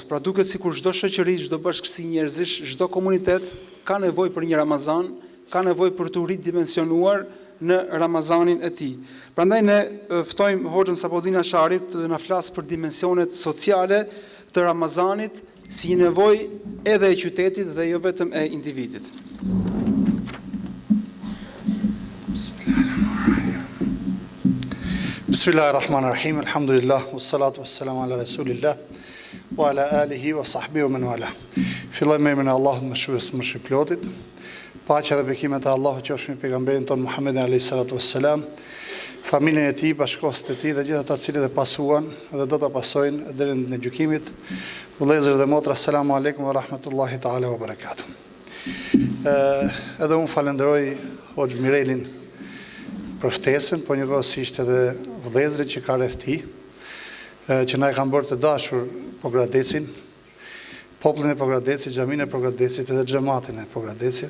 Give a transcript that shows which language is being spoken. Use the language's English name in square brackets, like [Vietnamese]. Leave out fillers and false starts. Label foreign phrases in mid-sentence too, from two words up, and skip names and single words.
[Albanian] Pra duket sikur çdo shoqëri, çdo bashkësi njerëzish, çdo komunitet ka nevojë për një Ramazan, ka nevojë për të ridimensionuar në Ramazanin e tij. Prandaj ne ftojmë Hoxhën Sabahudin Ashari të na flasë për dimensionet sociale të Ramazanit si një nevojë edhe e qytetit dhe jo vetëm e individit. [Arabic] بسم الله الرحمن الرحيم، الحمد لله، والصلاة والسلام على رسول الله، وعلى آله وصحبه ومن والى. [Albanian] Filloj me emrin e Allahut mëshirues më shpirtplotit. Paqja dhe bekimet e Allahut qofshin mbi pejgamberin ton Muhammedin [Arabic] عليه الصلاة والسلام, [Albanian] familjen e tij, bashkëshortët e tij dhe gjithë ata të cilët e pasuan dhe do ta pasojnë deri në gjykimin. Vëllezër dhe motra, [Arabic] السلام عليكم ورحمة الله تعالى وبركاته. [Albanian] Edhe unë falenderoj Hoxh Mirelin për ftesën, po njëkohësisht edhe vëllezërit që ka rreth tij, që na e kanë bërë të dashur Pogradecin, popullin e Pogradecit, xhamin e Pogradecit edhe xhamatin e Pogradecit.